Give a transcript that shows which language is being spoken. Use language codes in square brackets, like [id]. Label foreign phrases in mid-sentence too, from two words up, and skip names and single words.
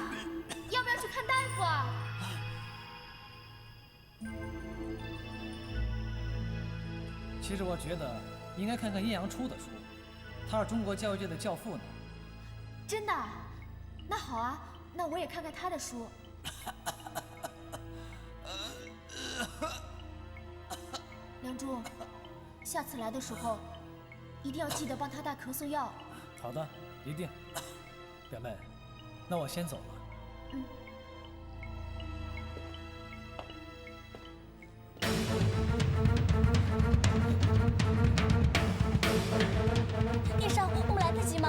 [zh] 要不要去看大夫啊？其實我覺得應該看看葉陽初的書，他是中國教育界的教父呢。真的？那好啊，那我也看看他的書。梁中，下次來的時候，一定要記得幫他帶咳嗽藥。好的，一定。表妹，那我先走了。嗯。叶少，我們來得及嗎？